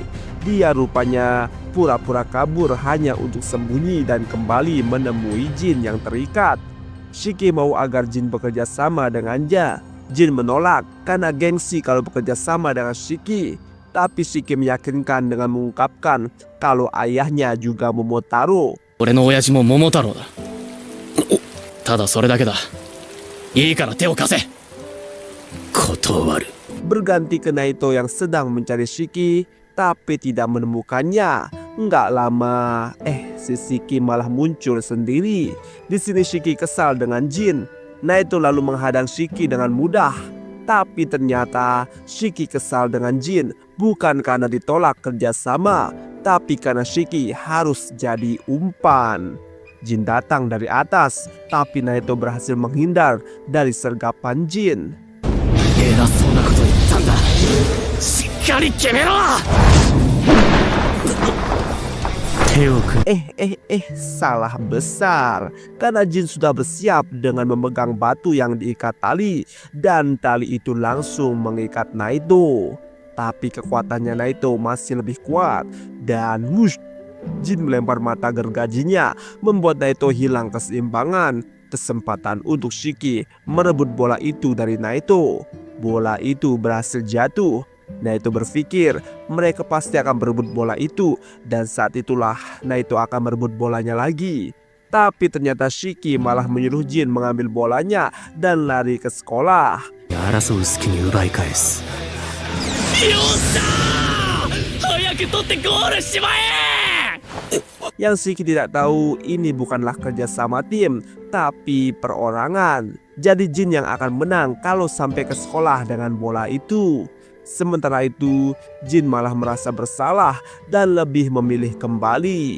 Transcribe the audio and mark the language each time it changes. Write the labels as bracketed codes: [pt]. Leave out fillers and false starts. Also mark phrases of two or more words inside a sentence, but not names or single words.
[id] Dia rupanya pura-pura kabur hanya untuk sembunyi dan kembali menemui Jin yang terikat. Shiki mau agar Jin bekerja sama dengannya. Jin menolak karena gengsi kalau bekerja sama dengan Shiki. Tapi Shiki meyakinkan dengan mengungkapkan kalau ayahnya juga Momotaro. [ja] 俺の親父も桃太郎だ。ただそれだけだ。いいから手を貸せ。断る。 [id] Berganti ke Naito yang sedang mencari Shiki tapi tidak menemukannya. Nggak lama, si Shiki malah muncul sendiri. Di sini Shiki kesal dengan Jin. Naito lalu menghadang Shiki dengan mudah. Tapi ternyata Shiki kesal dengan Jin bukan karena ditolak kerjasama, tapi karena Shiki harus jadi umpan. Jin datang dari atas, tapi Naito berhasil menghindar dari sergapan Jin. [ja] 偉そうなこと言ったんだ。しっかり決めろ。手を組 [id] Salah besar. Karena Jin sudah bersiap dengan memegang batu yang diikat tali, dan tali itu langsung mengikat Naito. Tapi kekuatannya Naito masih lebih kuat, dan wush, Jin melempar mata gergajinya, membuat Naito hilang keseimbangan. Kesempatan untuk Shiki merebut bola itu dari Naito. Bola itu berhasil jatuh. Naito berpikir mereka pasti akan berebut bola itu, dan saat itulah Naito akan merebut bolanya lagi. Tapi ternyata Shiki malah menyuruh Jin mengambil bolanya dan lari ke sekolah. [ja] 争う隙に奪い返す。よっしゃー、早く取ってゴールしまえ。 [id] Yang Shiki tidak tahu ini bukanlah kerja sama tim, tapi perorangan. Jadi Jin yang akan menang kalau sampai ke sekolah dengan bola itu. Sementara itu, Jin malah merasa bersalah dan lebih memilih kembali.